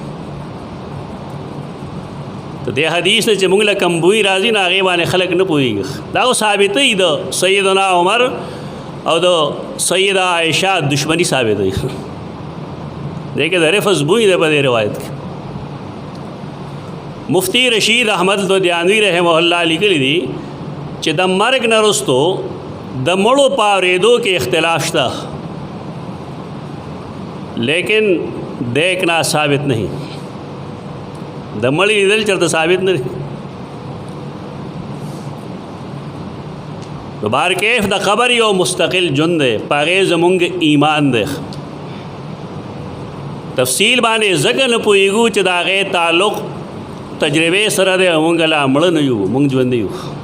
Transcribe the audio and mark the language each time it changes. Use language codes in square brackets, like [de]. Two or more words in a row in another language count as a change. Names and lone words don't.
[ps] ته دې حدیث چې موږ له کم بوی راځي نه هغې باندې خلک نه پوهېږي دا خو ثابتوي د سیدنا عمر او د سیده عایشه دشمني ثابتوي دې کې د رفض بوی دی په دې روایت کې مفتی رشید احمد لدھیانوی رحمه الله لیکلی دي چې د مرګ نه وروستو د مړو په اورېدو کې اختلاف شته [ur] لیکن دیکھنا ثابت نہیں [ps] د مړي لیدل چېرته ثابت نه دی نو بارکیف د قبر یو مستقل ژوند دی په هغې زمونږ ایمان دی تفصیل باندې ځکه نه پوهېږو چې د هغې تعلق تجربې سره دی مونږ لا مړه نه یو مونږ ژوندي یو